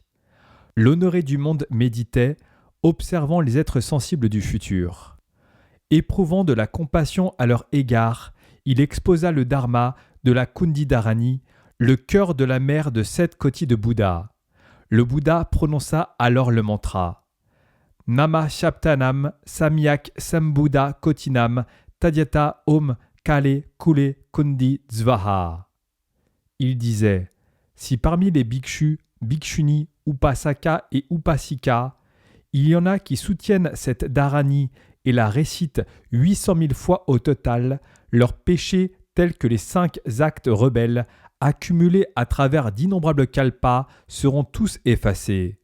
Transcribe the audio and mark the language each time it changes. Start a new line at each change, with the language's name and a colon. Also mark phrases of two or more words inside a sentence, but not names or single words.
French: L'honoré du monde méditait, observant les êtres sensibles du futur. Éprouvant de la compassion à leur égard, il exposa le dharma de la
Sanskrit: Kundi Dharani,
French: le cœur de la mer de 7 kotis de Bouddha. Le Bouddha prononça alors le mantra
Sanskrit: Nama Shaptanam Samyak Sambuddha Kotinam Tadyata Om Kale Kule Kundi Zvaha.
French: Il disait si parmi les bhikshus, bhikshuni, upasaka et upasika, il y en a qui soutiennent cette dharani et la récitent 800 000 fois au total, leurs péchés tels que les 5 actes rebelles accumulés à travers d'innombrables kalpas seront tous effacés.